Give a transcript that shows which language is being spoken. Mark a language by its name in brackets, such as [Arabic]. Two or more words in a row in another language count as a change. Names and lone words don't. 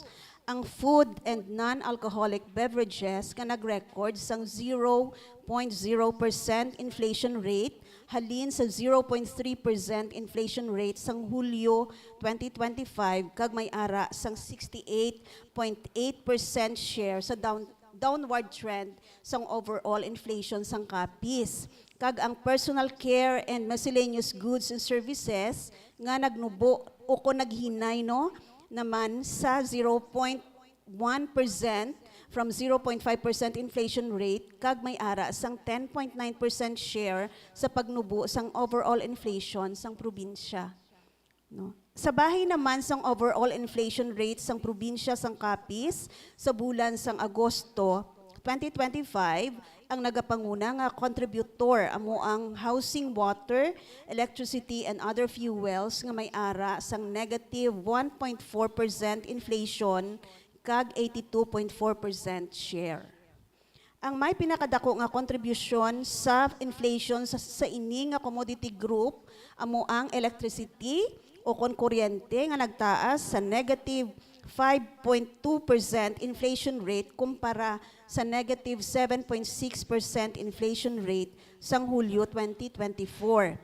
[Hiligaynon] Ang [English] food and non-alcoholic beverages [Hiligaynon] nga nag-record sang 0.0% [English] inflation rate [Hiligaynon] halin sa 0.3% [English] inflation rate [Hiligaynon] sang Hulyo 2025 kag may ara sang 68.8% share sa [English] downward trend [Hiligaynon] sang [English] overall inflation [Hiligaynon] sang Capiz. Kag ang [English] personal care and miscellaneous goods and services [Hiligaynon] nga nagnubo o kung naghinay, no, naman sa 0.1% [English] from 0.5% inflation rate [Hiligaynon] kag may ara sang 10.9% share sa pagnubo sang [English] overall inflation [Hiligaynon] sang probinsya, no. Sa bahay naman sang [English] overall inflation rate [Hiligaynon] sang probinsya sang Capiz sa bulan sang Agosto 2025, ang nagapanguna nga contributor amo ang [English] housing, water, electricity and other fuels [Hiligaynon] nga may ara sang [English] negative 1.4% inflation [Hiligaynon] kag 82.4% share. Ang may pinakadako nga contribution sa inflation sa ini nga [English] commodity group [Hiligaynon] amo ang electricity o kon kuryente nga nagtaas sa [English] negative 5.2% inflation rate [Hiligaynon] kumpara sa [English] negative 7.6% inflation rate [Hiligaynon] sang Hulyo 2024.